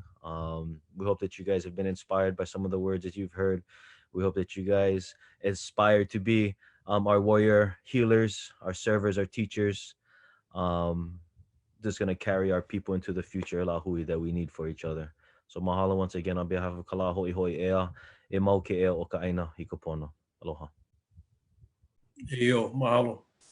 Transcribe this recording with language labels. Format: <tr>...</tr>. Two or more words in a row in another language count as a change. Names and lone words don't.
<en>We hope that you guys have been inspired by some of the words that you've heard. We hope that you guys aspire to be our warrior healers, our servers, our teachers, just going to carry our people into the future lāhui that we need for each other.</en> <haw>So mahalo</haw> <en>once again on behalf of</en> <haw>Kala Hoʻihoʻi Ea, e mau ke ea o ka ʻaina i ka pono. Aloha.</haw> <en>Yo, mahalo.</en>